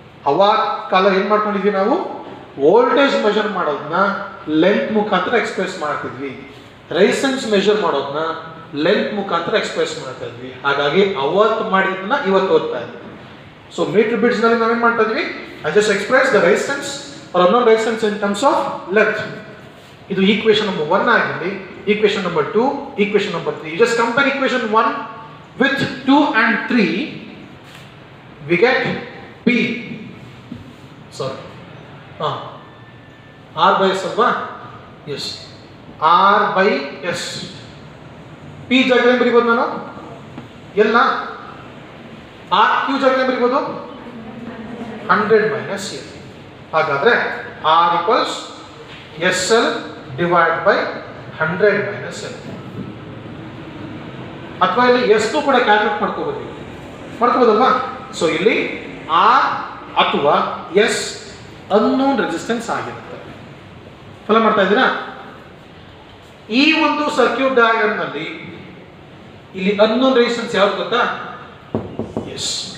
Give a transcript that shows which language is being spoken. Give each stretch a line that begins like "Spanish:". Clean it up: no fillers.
Kannada: ಅವಾಗ ಕಾಲ ಏನ್ ಮಾಡ್ಕೊಂಡಿದ್ವಿ ನಾವು, ವೋಲ್ಟೇಜ್ ಮೆಷರ್ ಮಾಡೋದನ್ನ ಲೆಂತ್ ಮುಖಾಂತರ ಎಕ್ಸ್ಪ್ರೆಸ್ ಮಾಡ್ತಿದ್ವಿ, ರೆಸಿಸ್ಟೆನ್ಸ್ ಮೆಷರ್ ಮಾಡೋದನ್ನ ಲೆಂತ್ ಮುಖಾಂತರ ಎಕ್ಸ್ಪ್ರೆಸ್ ಮಾಡ್ತಾ ಇದ್ವಿ. ಹಾಗಾಗಿ ಅವತ್ತು ಮಾಡಿದ್ದನ್ನ ಇವತ್ತು ಓದ್ತಾ ಇದ್ವಿ. ಸೊ ಮೀಟರ್ ಬ್ರಿಡ್ಜ್ ನಲ್ಲಿ ನಾವೇನ್ ಮಾಡ್ತಾ ಇದ್ವಿ,
English: I just express the resistance or unknown resistance in terms of length.
Kannada: ಇದು ಈಕ್ವೇಶನ್ ನಂಬರ್ 1 ಆಗಿರಲಿ, equation number 2, equation number 3.
English: Just compare equation 1 with 2 and 3 we get P. Sorry. R by S
Kannada: ಅಲ್ವಾ?
English: Yes. R by S.
Kannada: P ಜಾಗದಲ್ಲಿ ಬರೀಬೋದು ನಾನು ಎಲ್ಲ R Q ಜಾಗದಲ್ಲಿ ಬರೀಬೋದು 100 minus L.
English: ಹಾಗಾದ್ರೆ R equals SL divided by 100 minus L.
Kannada: ಅಥವಾ ಇಲ್ಲಿ ಎಷ್ಟು ಕೂಡ ಕ್ಯಾಲ್ಕುಲೇಟ್ ಮಾಡ್ಕೋಬೋದಲ್ವಾ? ಸೊ ಇಲ್ಲಿ ಆರ್ ಅಥವಾ ಎಸ್ ಅನ್ನೋನ್ ರೆಸಿಸ್ಟೆನ್ಸ್ ಆಗಿರುತ್ತೆ. ಫಾಲೋ ಮಾಡ್ತಾ ಇದ್ದೀರಾ? ಈ ಒಂದು ಸರ್ಕ್ಯೂಟ್ ಡಯಾಗ್ರಾಮ್ ನಲ್ಲಿ ಇಲ್ಲಿ ಅನ್ನೋನ್ ರೆಸಿಸ್ಟೆನ್ಸ್ ಯಾವ್ದು ಗೊತ್ತಾ? ಎಸ್.